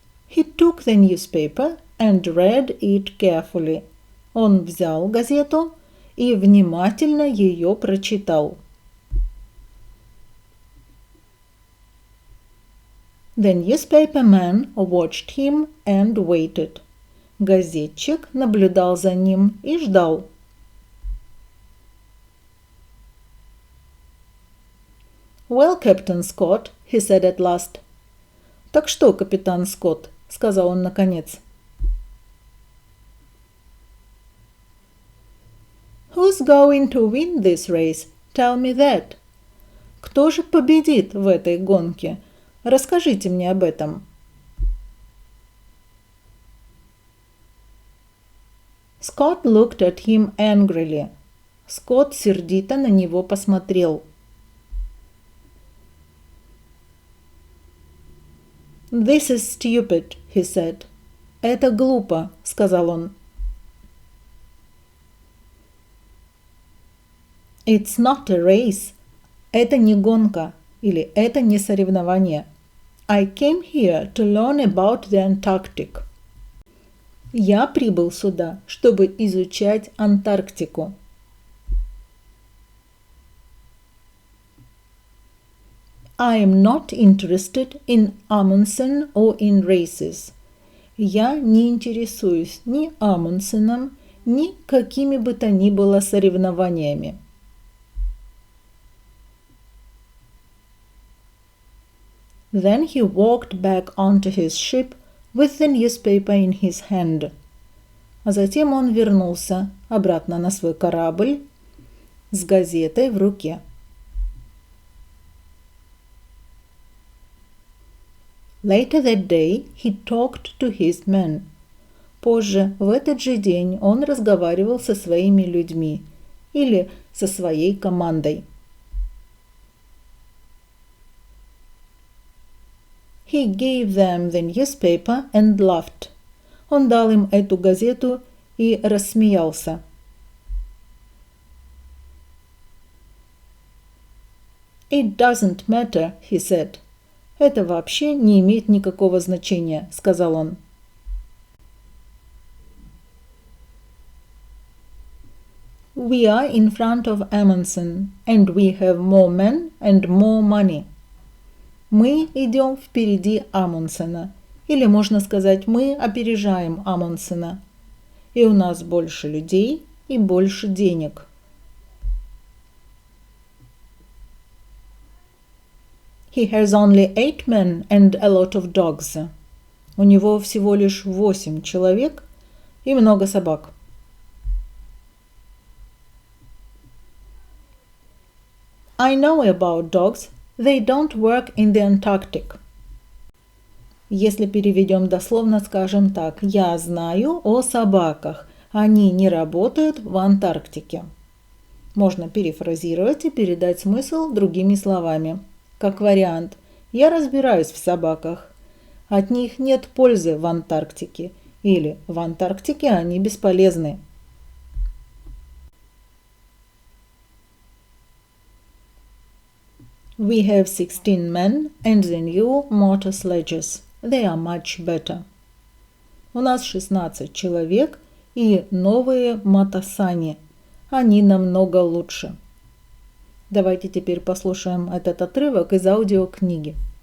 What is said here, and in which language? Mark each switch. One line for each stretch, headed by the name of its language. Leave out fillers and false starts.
English: He took the newspaper and read it carefully.
Russian: Он взял газету и внимательно ее прочитал.
English: The newspaper man watched him and waited.
Russian: Газетчик наблюдал за ним и ждал.
English: Well, Captain Scott, he said at last.
Russian: Так что, капитан Скотт, сказал он наконец.
English: Who's going to win this race? Tell me that.
Russian: Кто же победит в этой гонке? Расскажите мне об этом.
English: Scott looked at him angrily.
Russian: Скотт сердито на него посмотрел.
English: «This is stupid», he said.
Russian: «Это глупо», — сказал он.
English: «It's not a race».
Russian: Это не гонка или это не соревнование.
English: «I came here to learn about the Antarctic».
Russian: Я прибыл сюда, чтобы изучать Антарктику.
English: I am not interested in Amundsen or in races.
Russian: Я не интересуюсь ни Амундсеном, ни какими бы то ни было соревнованиями.
English: Then he walked back onto his ship with the newspaper in his hand.
Russian: А затем он вернулся обратно на свой корабль с газетой в руке.
English: Later that day he talked to his men.
Russian: Позже, в этот же день, он разговаривал со своими людьми или со своей командой.
English: He gave them the newspaper and laughed.
Russian: Он дал им эту газету и рассмеялся.
English: It doesn't matter, he said.
Russian: Это вообще не имеет никакого значения, сказал он.
English: We are in front of Amundsen, and we have more men and more money.
Russian: Мы идем впереди Амундсена, или можно сказать, мы опережаем Амундсена, и у нас больше людей и больше денег.
English: He has only 8 men and a lot of dogs.
Russian: У него всего лишь 8 человек и много собак.
English: I know about dogs. They don't work in the Antarctic.
Russian: Если переведем дословно, скажем так: я знаю о собаках. Они не работают в Антарктике. Можно перефразировать и передать смысл другими словами. Как вариант: я разбираюсь в собаках. От них нет пользы в Антарктике. Или в Антарктике они бесполезны.
English: We have 16 men and the new motor sledges. They are much better.
Russian: У нас 16 человек и новые мотосани. Они намного лучше. Давайте теперь послушаем этот отрывок из аудиокниги.